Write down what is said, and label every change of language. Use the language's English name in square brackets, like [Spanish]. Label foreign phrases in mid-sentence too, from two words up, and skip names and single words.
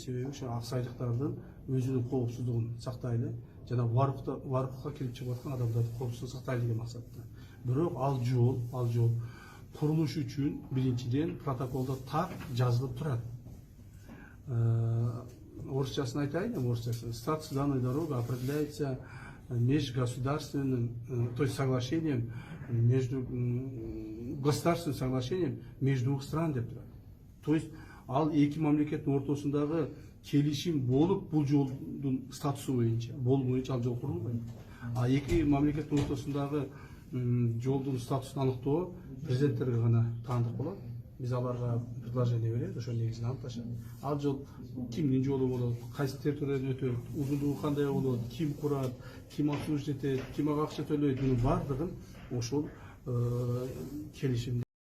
[Kyrgyz] Себеби ошо аксайдыктардын өзүнүн коопсуздугун сактайлы жана Варокко келип чыгып аткан адамдардын коопсуздугун сактайлы деген максатта. Бирок ал жол курулуш үчүн биринчиден протоколдо так жазылып турат. Орусчасын айтайын, орусчасын. [Russian] Статус данной дороги определяется межгосударственным, то есть соглашением между государственным соглашением между двух стран [Kyrgyz] деп турат. То есть ал эки мамлекеттин ортосундагы келишим болуп, бул жолдун статусу боюнча, болбойнча ал жол курулбайт. А эки мамлекеттин ортосундагы жолдун статусун аныктоо президенттерге гана таандык болот. Биз аларга предложение беребиз, ошол негизинде аныкташат. Ал жол кимдин жолу болот, кайсы территориядан өтөт, узундугу кандай болот, ким курат, ким обслуживать этет, ким ага акча төлөйт, мунун бардыгын ошол келишимде